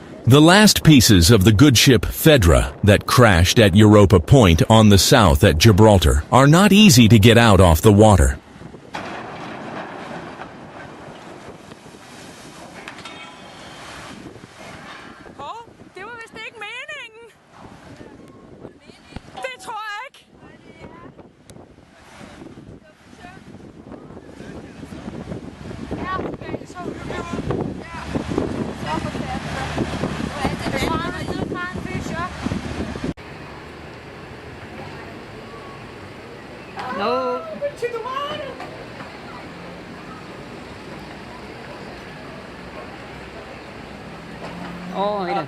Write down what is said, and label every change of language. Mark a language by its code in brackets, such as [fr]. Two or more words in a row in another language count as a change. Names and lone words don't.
[en] The last pieces of the good ship Fedra that crashed at Europa Point on the south at Gibraltar are not easy to get out off the water. [da] Det var vist ikke meningen. Det tror jeg ikke. Ja, okay, så no. [es] Oh, mira.